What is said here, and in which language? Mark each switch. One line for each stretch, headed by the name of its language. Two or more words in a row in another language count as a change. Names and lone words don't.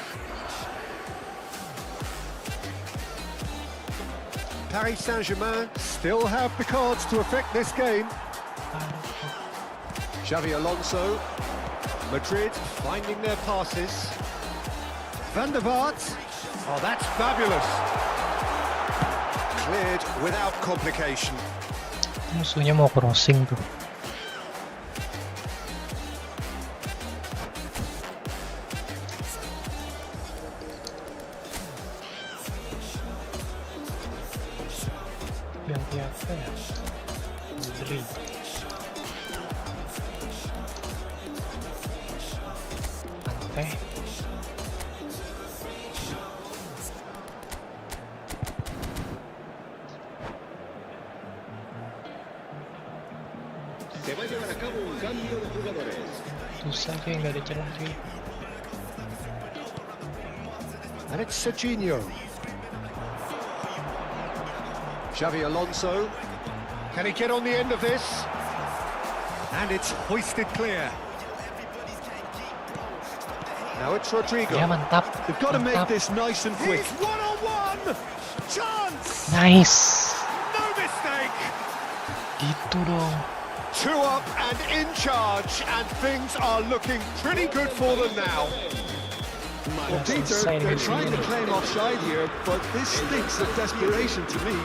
English: Paris Saint-Germain still have the cards to affect this game. Xavi Alonso. Madrid finding their passes. Van der Vaart. Oh, that's fabulous. Cleared without complication.
Indonesian: musuhnya mau crossing tuh. Ganti apa ya? Beli. Pantai.
Spanish: Se va a llevar a cabo un cambio de jugadores.
Indonesian: Susah cuy, nggak ada celah cuy.
English: And it's Serginho. Xavi Alonso. Can he get on the end of this? And it's hoisted clear. Now it's Rodrigo.
Indonesian: Ya mantap.
English: They've got to make
Indonesian: Mantap.
English: this nice and quick. He's one-on-one! Chance! Nice. No mistake!
Indonesian: Gitu dong.
English: Two up and in charge, and things are looking pretty good for them now. Well, Peter, they're trying to claim offside here, but this stinks of desperation to me.